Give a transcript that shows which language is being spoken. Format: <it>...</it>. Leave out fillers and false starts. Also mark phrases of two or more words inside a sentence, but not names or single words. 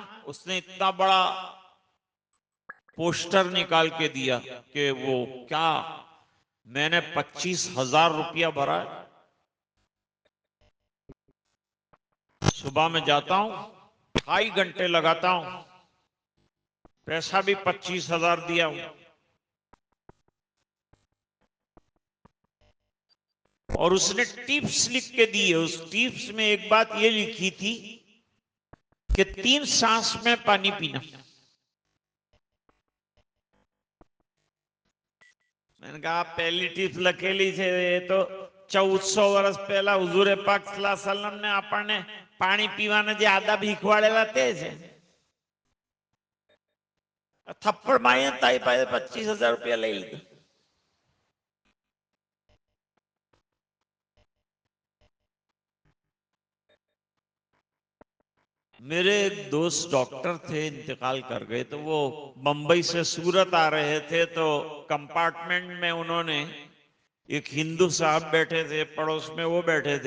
<ur>اس نے اتنا بڑا پوسٹر نکال کے دیا کہ وہ کیا، میں نے 25,000 روپیہ بھرا، صبح میں جاتا ہوں 2.5 گھنٹے لگاتا ہوں، پیسہ بھی 25,000 دیا ہوں، اور اس نے ٹیپس لکھ کے دیے. اس ٹیپس میں ایک بات یہ لکھی تھی کہ 3 سانس میں پانی پینا. میں نے کہا پہلی ٹیپس</ur> <gu>لکھیلی છે એ તો 1400 વર્ષ પહેલા હુજુર પાક</gu> <ar>صلى الله عليه وسلم</ar> <gu>ને આપણને પાણી પીવાના જે આદબ શીખવાડેલા તે છે. થપ્પડ મારીને તારી પાસે 25,000 રૂપિયા લઈ લીધા.</gu> <ur>میرے ایک دوست ڈاکٹر تھے، انتقال کر گئے، تو وہ بمبئی سے سورت آ رہے تھے، تو کمپارٹمنٹ میں انہوں نے ایک ہندو صاحب بیٹھے تھے، پڑوس میں وہ بیٹھے تھے.</ur>